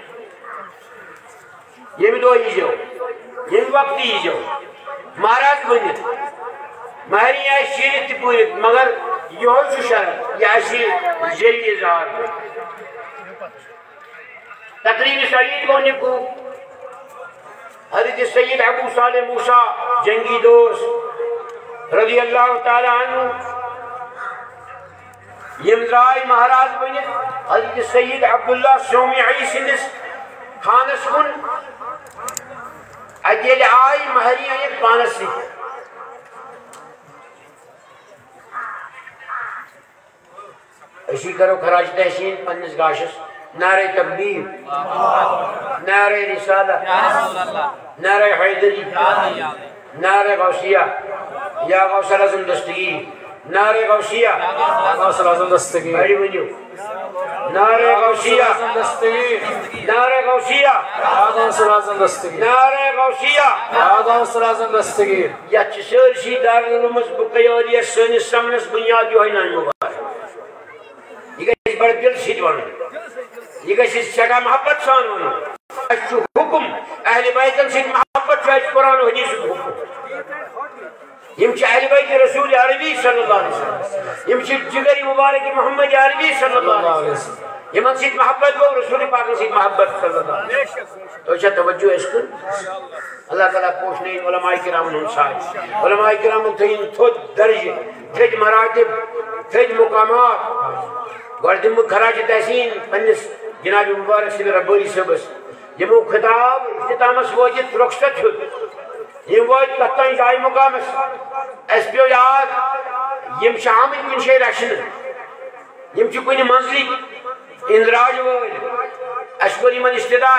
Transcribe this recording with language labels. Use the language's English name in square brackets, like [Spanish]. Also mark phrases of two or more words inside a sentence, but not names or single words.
[Kashmiri] ییٚمہِ دۄہ ییٖزیو ییٚمہِ وقتہٕ ییٖزیو مہراز بٔنِتھ مہرِنۍ آسہِ شیٖرِتھ تہِ پوٗرِتھ مگر یِہوے چھُ شرط یہِ آسہِ ذٔریعہِ اظہار تقریٖبِ سعید گوٚو نِکوٗ حضرت سید ابو صالح موسیٰ جنگی دوست [Arabic] رضی اللہ تعالیٰ عنہ [Kashmiri] یم درٛاے مہراز بٔنِتھ حضرت سید عبداللہ سومیعی سٕنٛدِس خانس کُن اتہِ ییٚلہِ آیہِ مہرِنۍ أنِکھ پانس سۭتۍ أسی کرو خراج تحسین پننس گاشس نعرہ تکبیر نعرہ رسالہ نعرہ حیدری نعرہ غوثیہ یا غوث الاعظم دستگیر نعرہ غوثیہ غوث الاعظم دستگیر بڑی ونیو نعرہ غوثیہ نعرہ غوثیہ غوث الاعظم دستگیر نعرہ غوثیہ غوث الاعظم دستگیر یتھ چھِ سٲرسٕے دارالعلومس بقیادیس سٲنِس سمنس بُنیاد یِہوے نانہِ مُبارک یہ گژھِ بڑٕ دِلہٕ سۭتۍ ونُن یہ گژھِ سٮ۪ٹھاہ محبت سان ونُن اَسہِ چھُ حُکُم اہلِ بیتن سۭتۍ محبت چھُ اَسہِ قرآن و حدیثُک حُکُم یم چھِ اہلِ بیت رسول عربی [Arabic] صلی اللہ علیہ وسلم [Kashmiri] یم چھِ جگر مبارک محمد عربی [Arabic] صلی اللہ علیہ وسلم [Kashmiri] یمن سۭتۍ محبت گوٚو رسول پاکن سۭتۍ محبت [Arabic] صلی اللہ علیہ وسلم [Kashmiri] تۄہہِ چھا توجہ اَسہِ کُن اللہ تعالیٰ پوشنٲیِن علماء کرامن ہُنٛد سایہِ علماء کرامن تھٲیِن تھوٚد درجہِ تھٔدۍ مراتب تھٔدۍ مقامات گۄڈٕ دِمہٕ بہٕ خراج تحسین پننِس جناب مبارک صدر ربانی صٲبس یمو خطاب اختتامس وٲتِتھ رۄخصت ہیوٚت یم وٲتۍ تتھ تانۍ جایہِ مقامس اَسہِ پیوٚو یاد یم چھِ آمٕتۍ کُنہِ جایہِ رچھنہٕ یم چھِ کُنہِ منزلٕکۍ اندراج وٲلۍ اَسہِ کوٚر یمن استدعا